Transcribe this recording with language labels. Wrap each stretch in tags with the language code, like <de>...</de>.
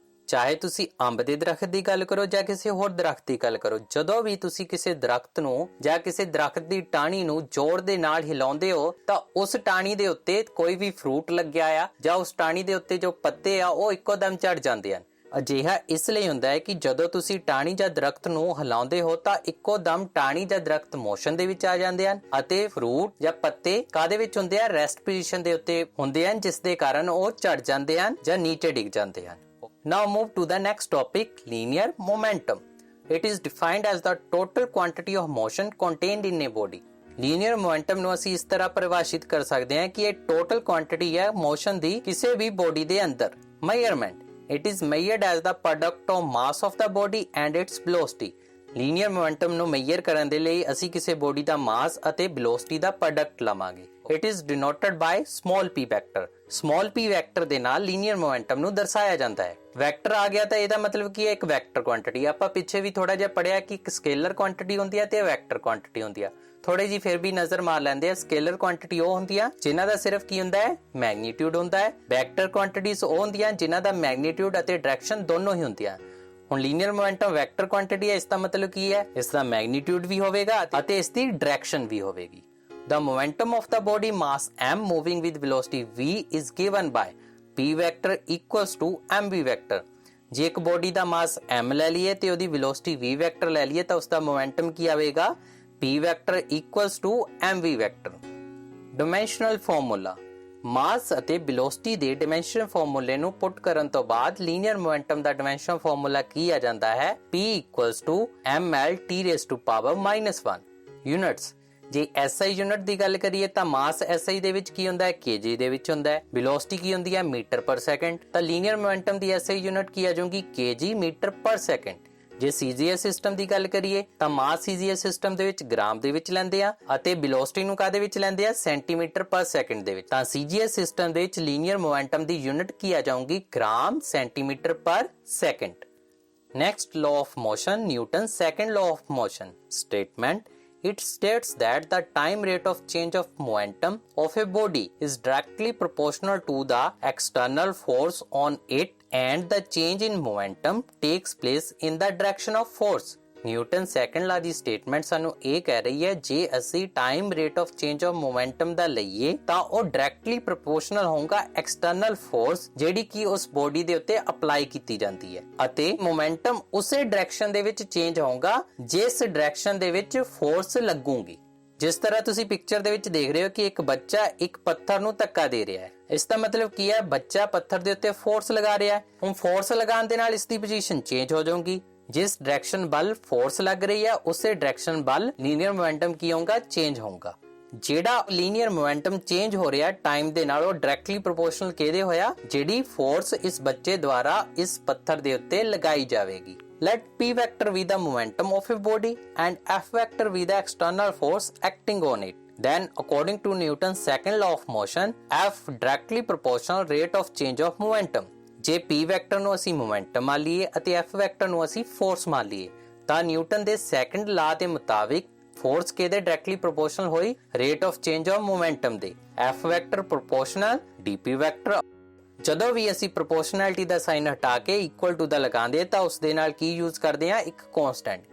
<pa>ਚਾਹੇ ਤੁਸੀਂ ਅੰਬ ਦੇ ਦਰਖਤ ਦੀ ਗੱਲ ਕਰੋ ਜਾਂ ਕਿਸੇ ਹੋਰ ਦਰਖਤ ਦੀ ਗੱਲ ਕਰੋ, ਜਦੋਂ ਵੀ ਤੁਸੀਂ ਕਿਸੇ ਦਰਖਤ ਨੂੰ ਜਾਂ ਕਿਸੇ ਦਰਖਤ ਦੀ ਟਾਹਣੀ ਨੂੰ ਜ਼ੋਰ ਦੇ ਨਾਲ ਹਿਲਾਉਂਦੇ ਹੋ ਤਾਂ ਉਸ ਟਾਹਣੀ ਦੇ ਉੱਤੇ ਕੋਈ ਵੀ ਫਰੂਟ ਲੱਗਿਆ ਆ ਜਾਂ ਉਸ ਟਾਹਣੀ ਦੇ ਉੱਤੇ ਜੋ ਪੱਤੇ ਆ ਉਹ ਇੱਕੋ ਦਮ ਝੜ ਜਾਂਦੇ ਹਨ। ਅਜਿਹਾ ਇਸ ਲਈ ਹੁੰਦਾ ਹੈ ਕਿ ਜਦੋਂ ਤੁਸੀਂ ਟਾਹਣੀ ਜਾਂ ਦਰਖਤ ਨੂੰ ਹਿਲਾਉਂਦੇ ਹੋ ਤਾਂ ਇੱਕੋ ਦਮ ਟਾਹਣੀ ਜਾਂ ਦਰਖਤ ਮੋਸ਼ਨ ਦੇ ਵਿੱਚ ਆ ਜਾਂਦੇ ਹਨ ਅਤੇ ਫਰੂਟ ਜਾਂ ਪੱਤੇ ਕਾਹਦੇ ਵਿੱਚ ਹੁੰਦੇ ਆ? ਰੈਸਟ ਪੋਜੀਸ਼ਨ ਦੇ ਉੱਤੇ ਹੁੰਦੇ ਹਨ, ਜਿਸ ਦੇ ਕਾਰਨ ਉਹ ਝੜ ਜਾਂਦੇ ਹਨ ਜਾਂ ਨੀਚੇ ਡਿੱਗ ਜਾਂਦੇ ਹਨ।</pa> <en>Now move to the next topic, linear momentum. It is defined as the total quantity of motion contained in a body।</en> <pa>Linear momentum ਨੂੰ ਅਸੀਂ ਇਸ ਤਰ੍ਹਾਂ ਪਰਿਭਾਸ਼ਿਤ ਕਰ ਸਕਦੇ ਹਾਂ ਕਿ ਇਹ ਟੋਟਲ ਕੁਆਂਟੀਟੀ ਹੈ ਮੋਸ਼ਨ ਦੀ ਕਿਸੇ ਵੀ ਬੋਡੀ ਦੇ ਅੰਦਰ।</pa> <en>Measurement, it is measured as the product of mass of the body and its velocity।</en> <pa>Linear momentum ਨੂੰ ਮੇਜਰ ਕਰਨ ਦੇ ਲਈ ਅਸੀਂ ਕਿਸੇ ਬੋਡੀ ਦਾ ਮਾਸ ਅਤੇ ਵੈਲੋਸਿਟੀ ਦਾ ਪ੍ਰੋਡਕਟ ਲਵਾਂਗੇ।</pa> <en>It is denoted by small p vector।</en> <pa>small p vector ਦੇ ਨਾਲ ਲੀਨੀਅਰ ਮੋਮੈਂਟਮ ਨੂੰ ਦਰਸਾਇਆ ਜਾਂਦਾ ਹੈ। ਵੈਕਟਰ ਆ ਗਿਆ ਤਾਂ ਇਹਦਾ ਮਤਲਬ ਕੀ ਹੈ? ਇੱਕ ਵੈਕਟਰ ਕੁਆਂਟੀਟੀ। ਆਪਾਂ ਪਿੱਛੇ ਵੀ ਥੋੜਾ ਜਿਹਾ ਪੜਿਆ ਕਿ ਇੱਕ ਸਕੇਲਰ ਕੁਆਂਟੀਟੀ ਹੁੰਦੀ ਹੈ ਤੇ ਵੈਕਟਰ ਕੁਆਂਟੀਟੀ ਹੁੰਦੀ ਆ। ਥੋੜੇ ਜੀ ਫਿਰ ਵੀ ਨਜ਼ਰ ਮਾਰ ਲੈਂਦੇ ਆ। ਸਕੇਲਰ ਕੁਆਂਟੀਟੀ ਉਹ ਹੁੰਦੀ ਆ ਜਿਨ੍ਹਾਂ ਦਾ ਸਿਰਫ ਕੀ ਹੁੰਦਾ ਹੈ? ਮੈਗਨੀਟਿਊਡ ਹੁੰਦਾ ਹੈ। ਵੈਕਟਰ ਕੁਆਂਟੀਟੀਜ਼ ਉਹ ਹੁੰਦੀਆਂ ਜਿਨ੍ਹਾਂ ਦਾ ਮੈਗਨੀਟਿਊਡ ਅਤੇ ਡਾਇਰੈਕਸ਼ਨ ਦੋਨੋਂ ਹੀ ਹੁੰਦੀਆਂ। ਹੁਣ ਲੀਨੀਅਰ ਮੋਮੈਂਟਮ ਵੈਕਟਰ ਕੁਆਂਟੀਟੀ ਹੈ, ਇਸ ਦਾ ਮਤਲਬ ਕੀ ਹੈ? ਇਸ ਦਾ ਮੈਗਨੀਟਿਊਡ ਵੀ ਹੋਵੇਗਾ ਅਤੇ ਇਸ ਦੀ ਡਾਇਰੈਕਸ਼ਨ ਵੀ ਹੋਵੇਗੀ।</pa> <en>The momentum of the body mass m moving with velocity v is given by p vector equals to mv vector।</en> <pa>ਜੇ ਇੱਕ ਬੋਡੀ ਦਾ ਮਾਸ m ਲੈ ਲਈਏ ਤੇ ਉਹਦੀ ਵੈਲੋਸਿਟੀ v ਵੈਕਟਰ ਲੈ ਲਈਏ ਤਾਂ ਉਸਦਾ ਮੋਮੈਂਟਮ ਕੀ ਆਵੇਗਾ?</pa> <en>p vector equals to mv vector.</en> <pa>Dimensional formula, ਮਾਸ ਅਤੇ ਵੈਲੋਸਿਟੀ ਦੇ ਡਾਇਮੈਂਸ਼ਨਲ ਫਾਰਮੂਲੇ ਨੂੰ ਪੁੱਟ ਕਰਨ ਤੋਂ ਬਾਅਦ ਲੀਨੀਅਰ ਮੋਮੈਂਟਮ ਦਾ ਡਾਇਮੈਂਸ਼ਨਲ ਫਾਰਮੂਲਾ ਕੀ ਆ ਜਾਂਦਾ ਹੈ?</pa> <en>p equals to ml t raised to power -1।</en> <pa>Units, ਜੇ SI ਯੂਨਿਟ ਦੀ ਗੱਲ ਕਰੀਏ ਤਾਂ ਮਾਸ SI ਦੇ ਵਿੱਚ ਕੀ ਹੁੰਦਾ ਹੈ? kg ਦੇ ਵਿੱਚ ਹੁੰਦਾ ਹੈ। ਵੈਲੋਸਿਟੀ ਕੀ ਹੁੰਦੀ ਹੈ? ਮੀਟਰ ਪਰ ਸੈਕਿੰਡ। ਤਾਂ ਲੀਨੀਅਰ ਮੋਮੈਂਟਮ ਦੀ SI ਯੂਨਿਟ ਕੀ ਆ ਜਾਊਗੀ? kg ਮੀਟਰ ਪਰ ਸੈਕਿੰਡ। ਜੇ CGS ਸਿਸਟਮ ਦੀ ਗੱਲ ਕਰੀਏ ਤਾਂ ਮਾਸ CGS ਸਿਸਟਮ ਦੇ ਵਿੱਚ ਗ੍ਰਾਮ ਦੇ ਵਿੱਚ ਲੈਂਦੇ ਆ ਅਤੇ ਵੈਲੋਸਿਟੀ ਨੂੰ ਕਾਹਦੇ ਵਿੱਚ ਲੈਂਦੇ ਆ? ਸੈਂਟੀਮੀਟਰ ਪਰ ਸੈਕਿੰਡ ਦੇ ਵਿੱਚ। ਤਾਂ CGS ਸਿਸਟਮ ਦੇ ਵਿੱਚ ਲੀਨੀਅਰ ਮੋਮੈਂਟਮ ਦੀ ਯੂਨਿਟ ਕੀ ਆ ਜਾਊਗੀ?</pa> <en>Gram centimetre per second. Next law of motion, Newton second law of motion statement. It states that the time rate of change of momentum of a body is directly proportional to the external force on it and the change in momentum takes place in the direction of force।</en> <pa>Newton second ਲਾ ਦੀ statement ਸਾਨੂੰ ਇਹ ਕਹਿ ਰਹੀ ਹੈ ਜੇ ਅਸੀਂ time rate of change of momentum ਦਾ ਲਈਏ ਤਾਂ ਉਹ ਡਾਇਰੈਕਟਲੀ ਪ੍ਰੋਪੋਰਸ਼ਨਲ ਹੋਊਗਾ ਐਕਸਟਰਨਲ ਫੋਰਸ ਜਿਹੜੀ ਕਿ ਉਸ ਬੋਡੀ ਦੇ ਉੱਤੇ ਅਪਲਾਈ ਕੀਤੀ ਜਾਂਦੀ ਹੈ ਅਤੇ ਮੋਮੈਂਟਮ ਉਸੇ ਡਾਇਰੈਕਸ਼ਨ ਦੇ ਵਿੱਚ ਚੇਂਜ ਹੋਊਗਾ ਜਿਸ ਡਾਇਰੈਕਸ਼ਨ ਦੇ ਵਿੱਚ ਫੋਰਸ ਲੱਗੂਗੀ। ਜਿਸ ਤਰ੍ਹਾਂ ਤੁਸੀਂ ਪਿਕਚਰ ਦੇ ਵਿੱਚ ਦੇਖ ਰਹੇ ਹੋ ਕਿ ਇੱਕ ਬੱਚਾ ਇੱਕ ਪੱਥਰ ਨੂੰ ਧੱਕਾ ਦੇ ਰਿਹਾ ਹੈ। ਇਸ ਦਾ ਮਤਲਬ ਕੀ ਹੈ? ਬੱਚਾ ਪੱਥਰ ਦੇ ਉੱਤੇ ਫੋਰਸ ਲਗਾ ਰਿਹਾ ਹੈ। ਹੁਣ ਫੋਰਸ ਲਗਾਉਣ ਦੇ ਨਾਲ ਇਸ ਦੀ ਪੋਜੀਸ਼ਨ ਚੇਂਜ ਹੋ ਜਾਊਗੀ। ਜਿਸ ਡਾਇਰੈਕਸ਼ਨ ਵੱਲ ਫੋਰਸ ਲੱਗ ਰਹੀ ਹੈ ਉਸੇ ਡਾਇਰੈਕਸ਼ਨ ਵੱਲ ਲੀਨੀਅਰ ਮੋਮੈਂਟਮ ਕੀ ਹੋਊਗਾ? ਚੇਂਜ ਹੋਊਗਾ। ਜਿਹੜਾ ਲੀਨੀਅਰ ਮੋਮੈਂਟਮ ਚੇਂਜ ਹੋ ਰਿਹਾ ਟਾਈਮ ਦੇ ਨਾਲ ਉਹ ਡਾਇਰੈਕਟਲੀ ਪ੍ਰੋਪੋਰਸ਼ਨਲ ਕਿਹਦੇ ਹੋਇਆ? ਜਿਹੜੀ ਫੋਰਸ ਇਸ ਬੱਚੇ ਦੁਆਰਾ ਇਸ ਪੱਥਰ ਦੇ ਉੱਤੇ ਲਗਾਈ ਜਾਵੇਗੀ।</pa> <en>Let p vector be the momentum of a body and f vector be the external force acting on it. Then according to Newton's second law of motion, f directly proportional rate of change of momentum।</en> <pa>ਜੇ p vector ਨੂੰ ਅਸੀਂ momentum ਮੰਨ ਲਈਏ ਅਤੇ f vector ਨੂੰ ਅਸੀਂ force ਮੰਨ ਲਈਏ ਤਾਂ ਨਿਊਟਨ ਦੇ ਸੈਕੰਡ ਲਾ ਦੇ ਮੁਤਾਬਿਕ ਫੋਰਸ ਕਿਹਦੇ ਡਾਇਰੈਕਟਲੀ ਪ੍ਰੋਪੋਰਸ਼ਨਲ ਹੋਈ rate of change of momentum ਦੇ f vector proportional dp vector. ਜਦੋਂ ਵੀ ਅਸੀਂ ਪ੍ਰੋਪੋਰਸ਼ਨੈਲਿਟੀ ਦਾ ਸਾਈਨ ਹਟਾ ਕੇ ਇਕੁਅਲ ਟੂ ਦਾ ਲਗਾਉਂਦੇ ਤਾਂ ਉਸ ਦੇ ਨਾਲ ਕੀ ਯੂਜ਼ ਕਰਦੇ ਆ ਇੱਕ ਕਾਂਸਟੈਂਟ।</pa>